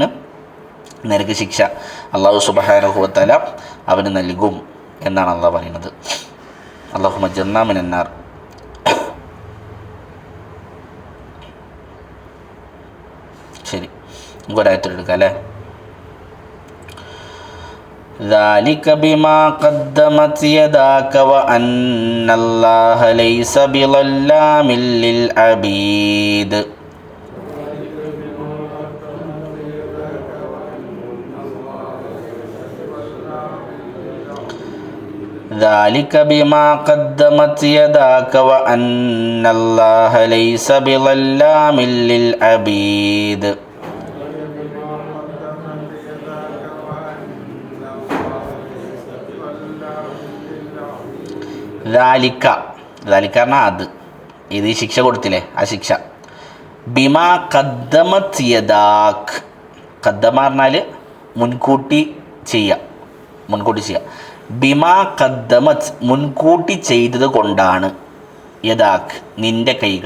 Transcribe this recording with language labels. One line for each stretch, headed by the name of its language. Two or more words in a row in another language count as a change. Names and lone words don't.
Malayalam: നരക ശിക്ഷ അല്ലാഹു
Arabic: سبحانه وتعالى
Malayalam: അവന് നൽകും എന്നാണ് അള്ളാഹ് പറയുന്നത്.
Arabic: اللهم أجرنا من النار.
Malayalam: ശരി, നമുക്ക് ഒരായത്തെടുക്കാം അല്ലേ?
Arabic: ذلك بما قدمت يداك وأن الله ليس بظلام للعبيد. ذلك بما قدمت يداك وأن الله ليس بظلام للعبيد.
Malayalam: ذلك പറഞ്ഞാൽ അത്, ഇത് ഈ ശിക്ഷ കൊടുത്തില്ലേ, ആ ശിക്ഷ.
Arabic: بما قدمت يداك,
Malayalam: ഖദ്ദമ പറഞ്ഞാൽ മുൻകൂട്ടി ചെയ്യുക.
Arabic: بما قدمت,
Malayalam: മുൻകൂട്ടി ചെയ്തത് കൊണ്ടാണ്, യദാക് നിൻ്റെ കൈകൾ.